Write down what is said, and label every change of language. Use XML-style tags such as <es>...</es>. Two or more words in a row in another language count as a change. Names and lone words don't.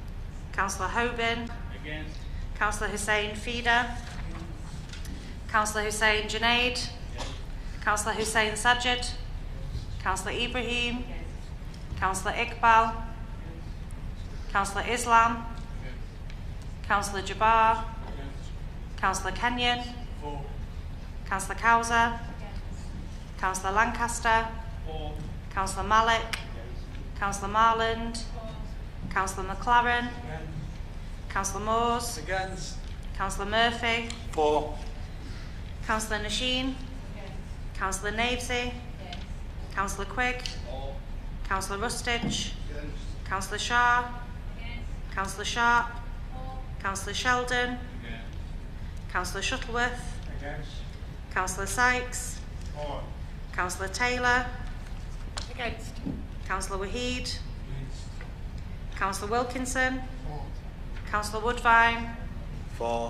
<en>Councillor Hoban. Against. Councillor Hussain Feeder. Councillor Hussain Junaid. Councillor Hussain Sajid. Councillor Ibrahim. Councillor Iqbal. Councillor Islam. Councillor Jabbar. Councillor Kenyon. Councillor Cowser. Councillor Lancaster. Councillor Malik. Councillor Marland. Councillor McLaren. Councillor Moores. Against. Councillor Murphy. For. Councillor Nasheen. Councillor Navesey. Councillor Quigg. Councillor Rustich. Councillor Shah. Councillor Sharp. Councillor Sheldon. Councillor Shuttleworth. Councillor Sykes. Councillor Taylor. Against. Councillor Waheed. Councillor Wilkinson. Councillor Woodvine. For.</en>